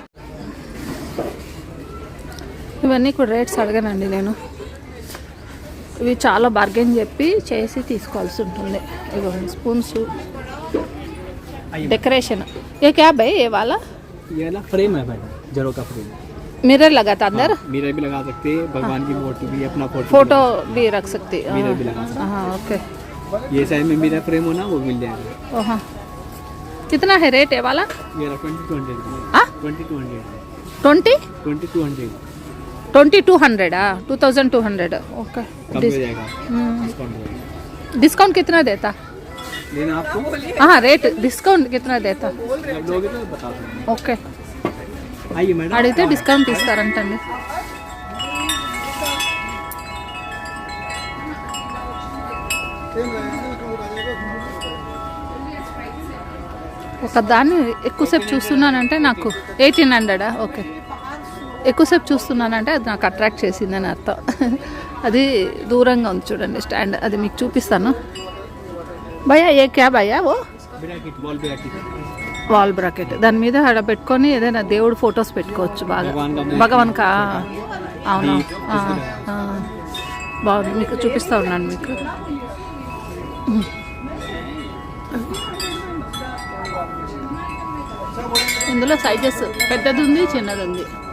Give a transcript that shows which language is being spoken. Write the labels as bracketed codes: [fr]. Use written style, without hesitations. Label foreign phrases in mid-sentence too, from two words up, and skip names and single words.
[te] ఇవన్నీ కూడా రేట్స్ అడగనండి నేను. ఇవి చాలా బార్గెన్ చెప్పి చేసి తీసుకోవాల్సి ఉంటుంది. ఇవ్వండి స్పూన్స్, [hi] डेकोरेशन। ये क्या भाई ये वाला? ये ना फ्रेम है मैडम, जड़ों का फ्रेम। मिरर लगा था अंदर? मिरर भी लगा सकते हैं, भगवान की फोटो भी, अपना फोटो भी रख सकती है। मिरर भी लगा सकते हाँ ओके। हैं। ये साइड में [en] mirror frame [hi] हो ना वो मिल जाएगा। हाँ कितना है रेट है वाला? ये 2200 हाँ 2200 20 2200 2200 2200 ओके। कम हो जाएगा, डिस्काउंट हो जाएगा। डिस्काउंट कितना देता? लेना आपको हाँ रेट डिस्काउंट कितना देता? जब लोगे तो बता दूँगा। [te] ఓకే [hi] आइए मैडम। [te] అడిగితే డిస్కౌంట్ ఇస్తారంటండి. ఒక దాన్ని ఎక్కువసేపు చూస్తున్నానంటే నాకు 1800 ఓకే. ఎక్కువసేపు చూస్తున్నానంటే అది నాకు అట్రాక్ట్ చేసిందని అర్థం. అది దూరంగా ఉంది చూడండి స్టాండ్, అది మీకు చూపిస్తాను. [hi] भैया ये क्या भैया ओ ब्रैकेट, [en] wall bracket. wall bracket, [te] దాని మీద ఆడ పెట్టుకొని ఏదైనా దేవుడు ఫొటోస్ పెట్టుకోవచ్చు బాగా. [hi] भगवान का [te] అవును బాగుంది, మీకు చూపిస్తా ఉన్నాను మీకు. ఇందులో సైజెస్ పెద్దది ఉంది, చిన్నది ఉంది.